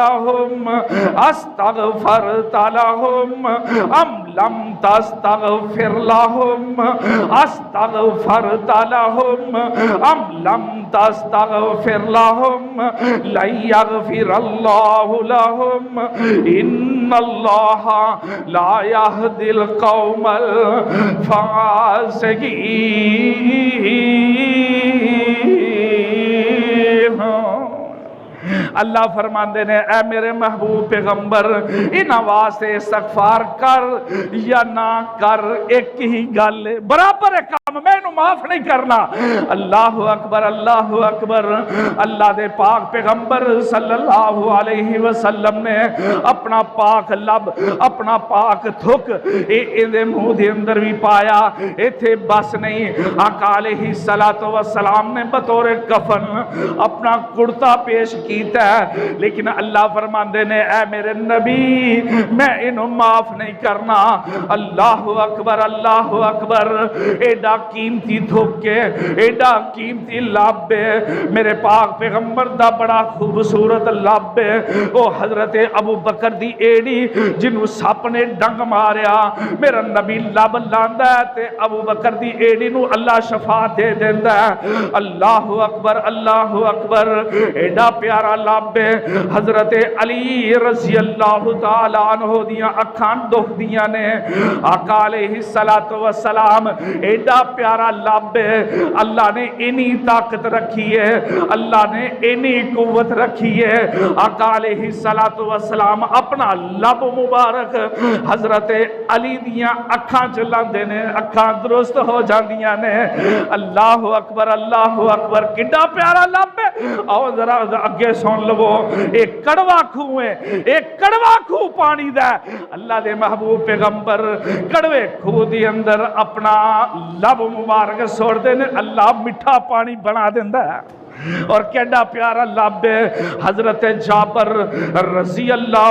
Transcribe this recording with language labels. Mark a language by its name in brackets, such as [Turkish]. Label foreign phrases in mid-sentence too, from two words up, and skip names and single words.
[Arabic] لہم ام لم تستغفر لہم استغفرت لہم ام لم تستغفر لہم لن یغفر اللہ لہم ان اللہ لا یہدی القوم الفاسقین۔ [Punjabi] اللہ فرماندے نے اے میرے محبوب پیغمبر انہاں واسطے استغفار کر یا نہ کر ایک ہی گل برابر ہے کام، میں انہوں معاف نہیں کرنا۔ [Arabic] اللہ اکبر اللہ اکبر۔ [Punjabi] اللہ دے پاک پیغمبر [Arabic] صلی اللہ علیہ وسلم [Punjabi] نے اپنا پاک لب اپنا پاک تھک اندے منہ دے اندر بھی پایا۔ ایتھے بس نہیں آقا [Arabic] علیہ السلام [Punjabi] نے بطور کفن اپنا کرتا پیش کیتا ہے لیکن اللہ فرماندے نے اے میرے نبی میں انہوں معاف نہیں کرنا۔ [Arabic] اللہ اکبر اللہ اکبر۔ [Punjabi] ایڈا قیمتی دھوکے ایڈا قیمتی لب میرے پاک پیغمبر دا بڑا خوبصورت لب او حضرت ابو بکر دی ایڑی جنوں سپ نے ڈنگ ماریا میرا نبی لب لاندا ہے تے ابو بکر دی ایڑی نو اللہ شفا دے دیندا ہے [Arabic] اللہ اکبر اللہ اکبر [Punjabi] ایڈا پیارا لب حضرت علی [Arabic] رضی اللہ تعالی عنہ [Punjabi] دیاں اکھاں دکھ دیاں نے آقا [Arabic] علیہ الصلوۃ والسلام [Punjabi] ایڈا پیارا لب اللہ نے اینی طاقت رکھی ہے اللہ نے اینی قوت رکھی ہے آقا [Arabic] علیہ الصلوۃ والسلام [Punjabi] اپنا لب مبارک حضرت علی دیاں اکھاں چلاندے نے اکھاں درست ہو جاندیاں نے اللہ اکبر کڈا پیارا لب ہے آؤ ذرا اگے سن لو ایک کڑوا کھو ہے ایک کڑوا کھو پانی دا اللہ دے محبوب پیغمبر کڑوے کھو دی اندر اپنا لب مبارک سوڑ دے نے اللہ میٹھا پانی بنا دیندا ہے اور کیڈا پیارا لب حضرت جابر [Arabic] رضی اللہ